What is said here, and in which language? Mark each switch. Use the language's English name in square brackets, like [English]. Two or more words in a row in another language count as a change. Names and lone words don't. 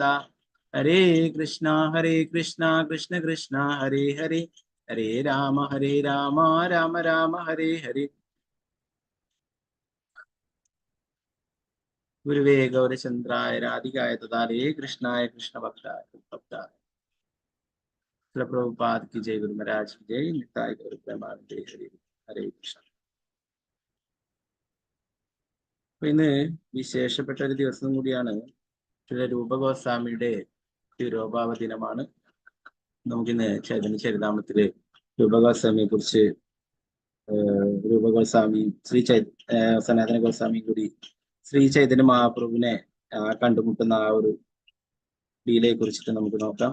[Sanskrit] ഹരേ കൃഷ്ണ കൃഷ്ണ കൃഷ്ണ ഹരേ ഹരേ, ഹരേ രാമ രാമ രാമ ഹരേ ഹരേ. ഗുരുവേ ഗൗരചന്ദ്രായ രാധികായ തഥാരേ കൃഷ്ണായ കൃഷ്ണഭക്തായ ഭക്തായ. [Hindi] പ്രഭുപാദ് की जय, गुरु महाराज की जय, निताय गौर प्रेमानंदे हरे [Sanskrit] ഹരേ കൃഷ്ണ. [Malayalam] ഇന്ന് വിശേഷപ്പെട്ട ഒരു ദിവസം കൂടിയാണ്. രൂപഗോസ്വാമിയുടെ തിരോഭാവ ദിനമാണ്. നമുക്കിന്ന് ചൈതന്യ ചരിതാമത്തില് രൂപഗോസ്വാമിയെ കുറിച്ച് രൂപഗോസ്വാമി സനാതന ഗോസ്വാമി കൂടി ശ്രീ ചൈതന്യ മഹാപ്രഭുവിനെ കണ്ടുമുട്ടുന്ന ആ ഒരു ലീലയെ കുറിച്ചിട്ട് നമുക്ക് നോക്കാം.